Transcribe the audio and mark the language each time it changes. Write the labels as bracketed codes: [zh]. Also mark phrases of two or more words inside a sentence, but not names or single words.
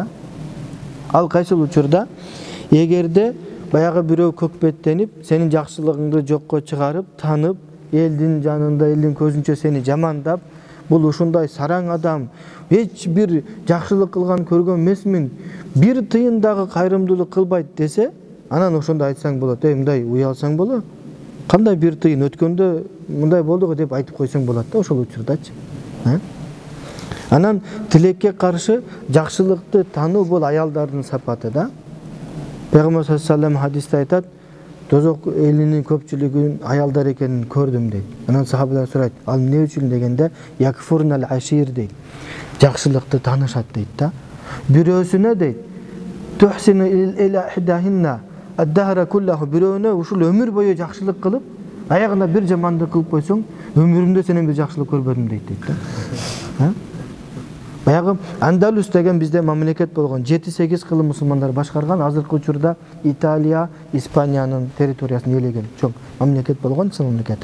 [ky] Ал кайсыл учурда эгерде баягы бирөө көкпеттенип, сенин жакшылыгыңды жокко чыгарып, танып, элдин жанында, элдин көзүнчө сени жамандап, бул ушундай сараң адам, эч бир жакшылык кылган көргөн эмесмин, бир тыйын дагы кайрымдуулук кылбайт десе, анан ошондо айтсаң болот. Мындай уялсаң болот. Кандай бир тыйын өткөндө мындай болду го деп айтып койсоң болот да ошол учурдачы. Анан тилекке каршы жакшылыкты тануу бул аялдардын сапаты да. Пейгамбар [ar] саллаллаху алейхи ва саллям [ky] хадисте айтат, тозок элинин көпчүлүгүн аялдар экенин көрдүм дейт. Анан сахабалар сурайт, ал эмне үчүн дегенде, [ar] якфурнал ашир [ky] дейт. Жакшылыкты таанышат дейт да. Бирөөсүнө дейт, [ar] تحسن إلى إحداهن الدهر كله, [ky] бирөөнө ушул өмүр бою жакшылык кылып, аягында бир жамандык кылып койсоң, өмүрүмдө сенен бир жакшылык көрбөдүм дейт да. Баягы Андалус деген бизде мамлекет болгон, 7-8 кылым мусулмандар башкарган, азыркы учурда Италия, Испаниянын территориясын ээлеген чоң мамлекет болгон, исламдык мамлекет.